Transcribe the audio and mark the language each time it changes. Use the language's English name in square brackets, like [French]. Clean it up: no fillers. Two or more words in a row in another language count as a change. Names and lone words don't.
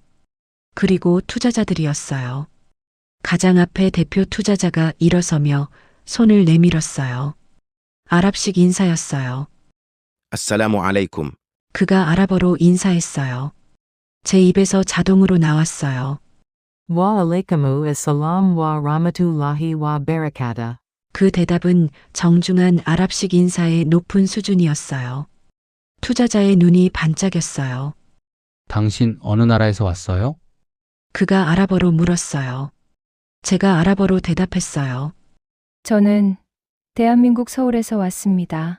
[Korean] 그리고 투자자들이었어요. 가장 앞에 대표 투자자가 일어서며 손을 내밀었어요. 아랍식 인사였어요. [Arabic] السلام عليكم. [Korean] 그가 아랍어로 인사했어요. 제 입에서 자동으로 나왔어요. [Arabic] وعليكم السلام ورحمة الله وبركاته. [Korean] 그 대답은 정중한 아랍식 인사의 높은 수준이었어요. 투자자의 눈이 반짝였어요. 당신 어느 나라에서 왔어요? 그가 아랍어로 물었어요. 제가 아랍어로 대답했어요. 저는 대한민국 서울에서 왔습니다.